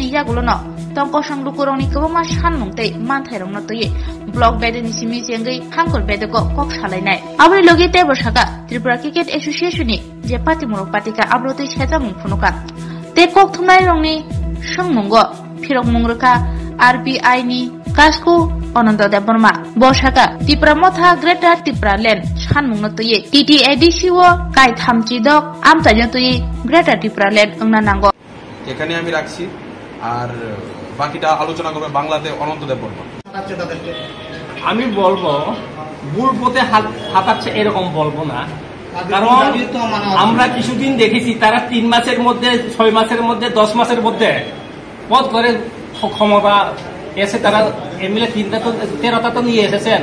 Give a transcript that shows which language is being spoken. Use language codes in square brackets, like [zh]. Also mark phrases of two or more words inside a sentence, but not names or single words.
[trp] yagulono tongkosang lukurongni kwbangma sanmungtei manthairongno tui blog bedeni simi jengei hangkor bedeko kok salainai aboni logi tebor Shaka Tripura Cricket Association ni je patimurok patika abrotei sejamung phunuka te kokthumnai rongni songmungo phirokmung rokha RBI ni Kashku Ananto Deborma Boshaka Tripura Motha Greater Tripura Land sanmungno tui TTADCO kai thamchidok amtaino tui Greater Tripura Land ongna nango [bn] এখানে আমি রাখছি। আর বাকিটা আলোচনা করবে বাংলাতে অনন্ত দেববর্মা। আমি বলবো ভুল পথে হাঁটাচ্ছে এরকম বলবো না, কারণ আমরা কিছুদিন দেখেছি তারা 3 মাসের মধ্যে, 6 মাসের মধ্যে, 10 মাসের মধ্যে পদ করে ক্ষমতা এসে তারা এমএলএ 13টা তো নিয়ে এসেছেন।